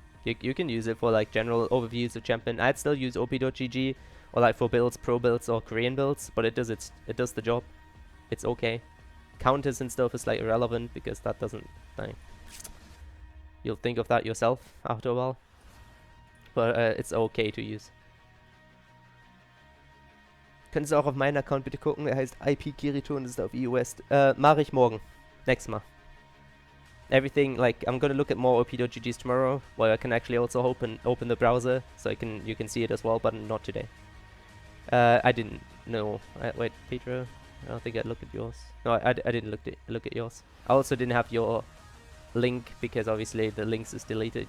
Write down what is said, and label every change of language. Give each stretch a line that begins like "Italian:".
English: You can use it for, like, general overviews of champion. I'd still use op.gg, or, like, for builds, pro builds, or Korean builds, but it does the job. It's okay. Counters and stuff is, like, irrelevant, because that doesn't... like, you'll think of that yourself after a while. But it's okay to use.
German: Können Sie auch auf meinen Account bitte gucken? Er heißt IP Kirito und ist auf EU West. Mache ich morgen. Nächstes Mal.
English: Everything, like, I'm gonna look at more op.ggs tomorrow, where I can actually also open the browser, so you can see it as well, but not today. I didn't know. Wait, Pedro, I don't think I looked at yours. No, I didn't look at yours. I also didn't have your link, because obviously the links is deleted.